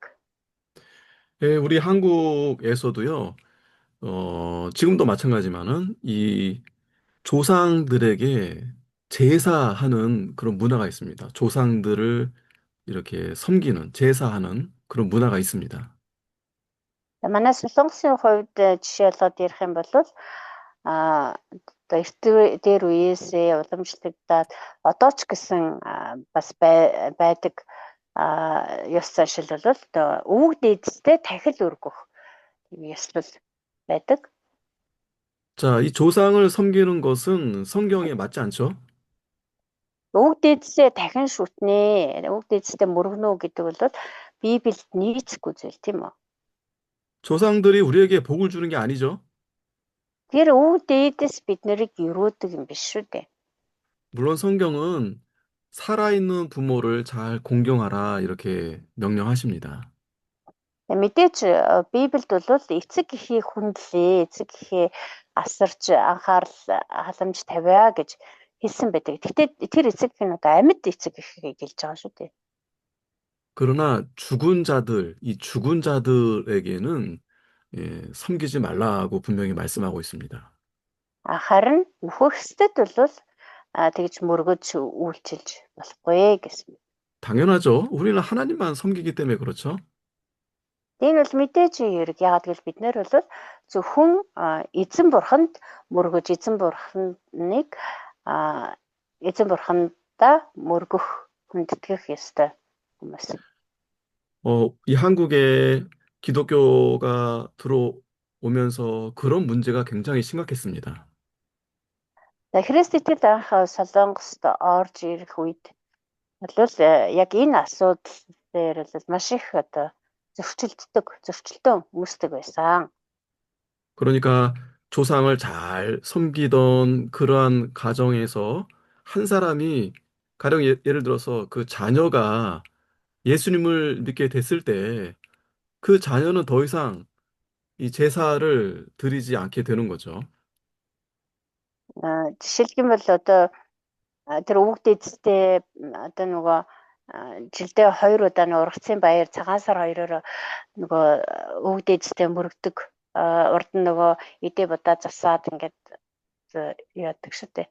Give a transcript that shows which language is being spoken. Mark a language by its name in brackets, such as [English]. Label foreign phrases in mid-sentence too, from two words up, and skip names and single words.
[Korean] 예, 우리 한국에서도요, 지금도 마찬가지지만은 이 조상들에게 제사하는 그런 문화가 있습니다. 조상들을 이렇게 섬기는, 제사하는 그런 문화가 있습니다. [Mongolian] Манай Солонгосын хувьд жишээлбэл ярих юм бол одоо эрт үеэсээ уламжлагдаад одоо ч гэсэн бас байдаг ёс заншил бол өвөг дээдстэй тахил өргөх ёслол байдаг. [Korean] 자, 이 조상을 섬기는 것은 성경에 맞지 않죠? [Mongolian] Өвөг дээдсээ дахин шүтнэ, өвөг дээдстэй мөргөнө гэдэг бол Библиэд нийцэхгүй зүйл тийм үү? [Korean] 조상들이 우리에게 복을 주는 게 아니죠. [Mongolian] Тэр өвөг дээдэс бид нарыг өрөөдөг юм биш шүү дээ. [Korean] 물론 성경은 살아있는 부모를 잘 공경하라 이렇게 명령하십니다. [Mongolian] Мэдээж Библиэд бол эцэг эхийг хүндлээ, эцэг эхээ асарч анхаарал халамж тавиа гэж хэлсэн байдаг. Гэхдээ тэр эцэг эх нь одоо амьд эцэг эхийг хэлж байгаа шүү дээ. [Korean] 그러나 죽은 자들, 이 죽은 자들에게는 섬기지 말라고 분명히 말씀하고 있습니다. [Mongolian] Харин үхэгсдэд бол тэгж мөргөж үйлчилж болохгүй гэсэн. [Korean] 당연하죠. 우리는 하나님만 섬기기 때문에 그렇죠. [Mongolian] Энэ бол мэдээж хэрэг. Яагаад гэвэл бид нэр бол зөвхөн эзэн бурханд мөргөж эзэн бурхандаа мөргөх хүндэтгэх ёстой хүмүүс. [Korean] 이 한국에 기독교가 들어오면서 그런 문제가 굉장히 심각했습니다. [Mongolian] Христ итгэл анх Солонгост орж ирэх үед бол яг энэ асуудал дээр бол маш их одоо зөрчилдөн үүсдэг байсан. [Korean] 그러니까 조상을 잘 섬기던 그러한 가정에서 한 사람이 가령 예를 들어서 그 자녀가 예수님을 믿게 됐을 때 그 자녀는 더 이상 이 제사를 드리지 않게 되는 거죠. [Mongolian] Жишээлбэл одоо тэр өвөг дээдстэй одоо нөгөө жилдээ 2 удаа нөгөө ургацын баяр цагаан сар 2-оор нөгөө өвөг дээдстэй мөрөгдөг урд нь нөгөө эдээ будаа засаад ингээд яадаг шүү дээ.